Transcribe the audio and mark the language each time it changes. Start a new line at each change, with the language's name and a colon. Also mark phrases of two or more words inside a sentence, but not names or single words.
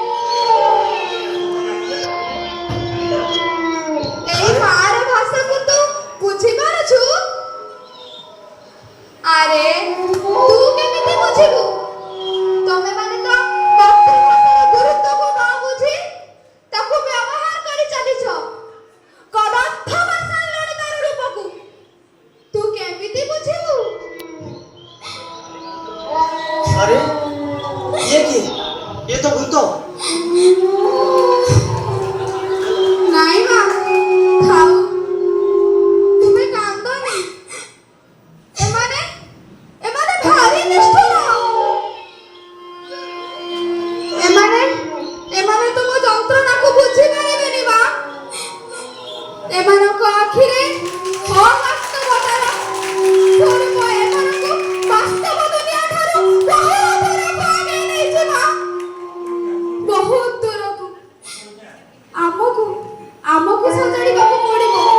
Odia: ଏଇ ମାର ଭାଷାକୁ ତୁ ବୁଝିପାରୁଛୁ ଆରେ ତୁ କେମିତି ବୁଝିବୁ ତମେ ମାନେ ତ ମାତୃଭାଷାର ଗୁରୁତ୍ୱକୁ ନ ବୁଝି ତାକୁ ବ୍ୟବହାର କରି ଚାଲିଛ କଦର୍ଥ ଭାଷାରେ ତାର ରୂପକୁ ତୁ କେମିତି ବୁଝିବୁ
Hindi: अरे ये किए ये तो भूत
Odia: ନାଇଁ ମା ଥାଉ ତୁମେ କାନ୍ଦନି ଏମାନେ ଏମାନେ ଭାରି ନିଷ୍ଠୁର ଏମାନେ ଏମାନେ ତୁମ ଯନ୍ତ୍ରଣାକୁ ବୁଝିପାରିବେନି ମା ଏମାନଙ୍କ ଆଖିରେ ଅବାସ୍ତବତାର ସ୍ୱରୂପ ଏମାନଙ୍କୁ ବାସ୍ତବ ଦୁନିଆ ଠାରୁ ବହୁତ ଦୂରକୁ ଆଗେଇ ନେଇଛି ମା ବହୁତ ଦୂରକୁ ଆମକୁ ଆମକୁ ସଜାଡ଼ିବାକୁ ପଡ଼ିବ